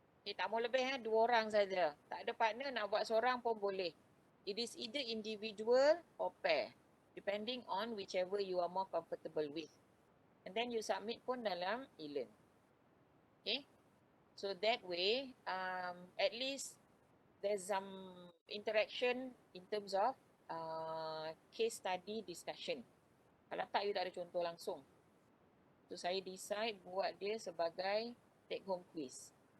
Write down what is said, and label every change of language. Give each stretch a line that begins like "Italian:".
Malay: Tak mau lebih 2 orang saja. Tak ada partner, nak buat seorang pun boleh.
English: It is either individual or pair, depending on whichever you are more comfortable with. And then you submit
Malay: pun dalam
English: e-learn. Okay. So that way, at least there's some interaction in terms of case study discussion.
Malay: Kalau tak, you tak ada contoh langsung. So saya decide buat dia sebagai take home quiz.